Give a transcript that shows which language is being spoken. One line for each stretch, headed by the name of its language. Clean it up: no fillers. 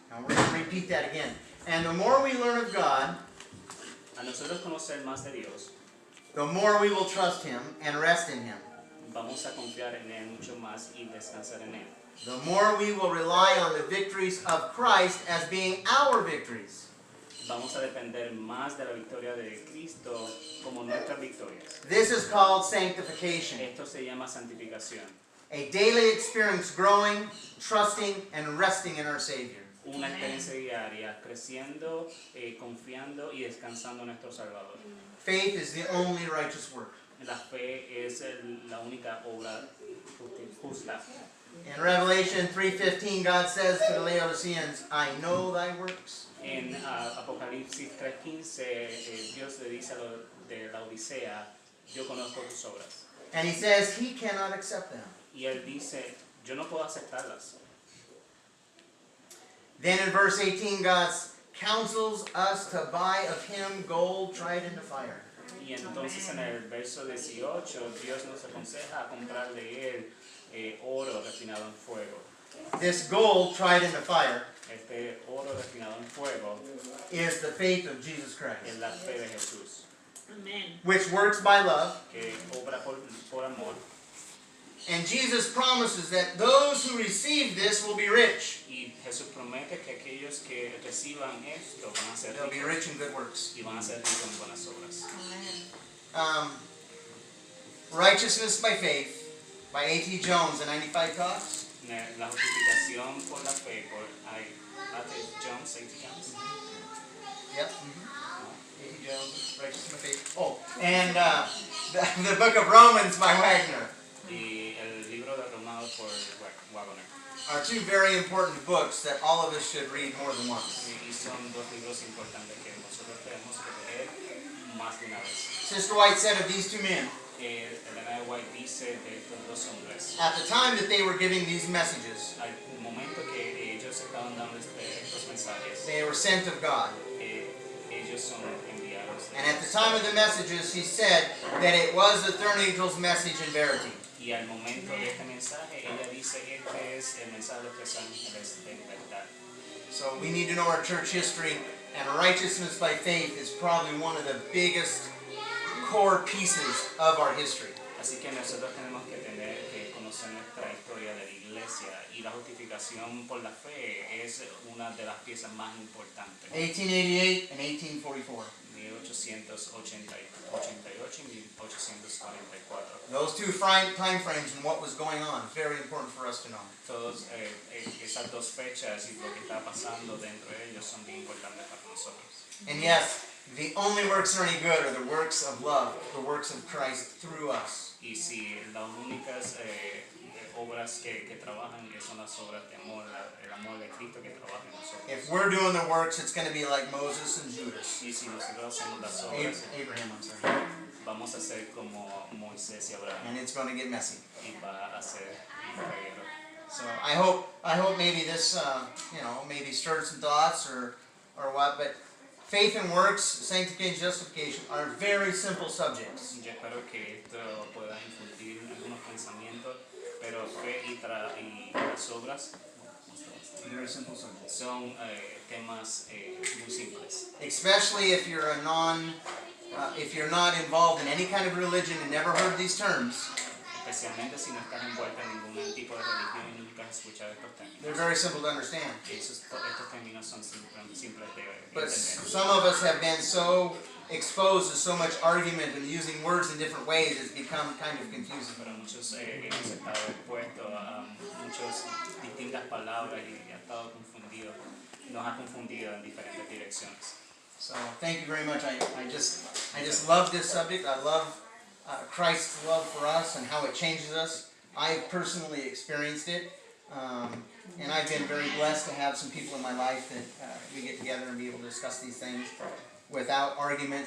English: And we're going to repeat that again. And the more we learn of God,
Spanish: A nosotros conocer más de Dios,
English: the more we will trust him and rest in him.
Spanish: vamos a confiar en Él mucho más y descansar en Él.
English: The more we will rely on the victories of Christ as being our victories.
Spanish: Vamos a depender más de la victoria de Cristo como nuestras victorias.
English: This is called sanctification.
Spanish: Esto se llama santificación.
English: A daily experience growing, trusting, and resting in our Savior.
Spanish: Una experiencia diaria, creciendo, confiando y descansando en nuestro Salvador.
English: Faith is the only righteous work.
Spanish: La fe es la única obra justa.
English: In Revelation 3:15, God says to the Laodiceans, I know thy works.
Spanish: En Apocalipsis 3:15, Dios le dice a los de la Odisea, yo conozco tus obras.
English: And he says he cannot accept them.
Spanish: Y él dice, yo no puedo aceptarlas.
English: Then in verse 18, God counsels us to buy of him gold tried in the fire.
Spanish: Y entonces en el verso 18, Dios nos aconseja a comprar de él oro refinado en fuego.
English: This gold tried in the fire
Spanish: Este oro refinado en fuego
English: is the faith of Jesus
Spanish: es
English: Christ,
Spanish: la fe de Jesús,
English: Amen. which works by love.
Spanish: que obra por amor.
English: And Jesus promises that those who receive this will be rich.
Spanish: Y Jesús promete que aquellos que reciban esto van a ser
English: They'll be
Spanish: ricos
English: rich in good works.
Spanish: y van a ser ricos en buenas obras.
English: Amen. Righteousness by faith by A.T. Jones, the 95 Talks.
Spanish: La justificación por la fe por A.T. Jones.
English: Yep. A.T. Jones, Righteousness by faith. Oh, and the book of Romans by Wagner
Spanish: Y el libro de Romanos por Wagner.
English: are two very important books that all of us should read more than once.
Spanish: Y son dos libros importantes que nosotros tenemos que leer más de una vez.
English: Sister White said of these two men,
Spanish: Elena White dice de estos dos hombres,
English: at the time that they were giving these messages,
Spanish: al momento que ellos estaban dando estos mensajes,
English: they were sent of God.
Spanish: ellos son enviados de
English: And at the
Spanish: Dios.
English: time of the messages, he said that it was the third angel's message in verity.
Spanish: Y al momento de este mensaje, ella dice que este es el mensaje de los tres ángeles de verdad.
English: So we need to know our church history, and righteousness by faith is probably one of the biggest core pieces of our history.
Spanish: Así que nosotros tenemos que tener que conocer nuestra historia de la iglesia y la justificación por la fe es una de las piezas más importantes.
English: 1888 and 1844.
Spanish: 1888 y 1844.
English: Those two time frames and what was going on is very important for us to know.
Spanish: Todas esas dos fechas y lo que está pasando dentro de ellos son bien importantes para nosotros.
English: And yes, the only works that are any good are the works of love, the works of Christ through us.
Spanish: Y si las únicas obras que trabajan son las obras de amor, el amor de Cristo que trabaja en nosotros.
English: If we're doing the works, it's going to be like Moses and Judas.
Spanish: Y si nosotros hacemos las obras,
English: Abraham, I'm sorry.
Spanish: vamos a ser como Moisés y Abraham.
English: And it's going to get messy.
Spanish: Y va a ser un reguero.
English: So I hope maybe this, maybe stirred some thoughts or what, but faith and works, sanctification, justification are very simple subjects.
Spanish: Yo espero que esto pueda infundir algunos pensamientos, pero fe y las obras
English: Very simple subjects.
Spanish: son temas muy simples.
English: Especially if you're if you're not involved in any kind of religion and never heard these terms.
Spanish: Especialmente si no estás envuelta en ningún tipo de religión y nunca has escuchado estos
English: They're
Spanish: términos.
English: very simple to understand.
Spanish: Estos términos son simples de
English: But
Spanish: entender.
English: some of us have been so exposed to so much argument and using words in different ways, it's become kind of confusing.
Spanish: Pero muchos hemos estado expuestos a muchas distintas palabras y ha estado confundido, nos ha confundido en diferentes direcciones.
English: So thank you very much. I just love this subject. I love Christ's love for us and how it changes us. I've personally experienced it. And I've been very blessed to have some people in my life that we get together and be able to discuss these things without argument.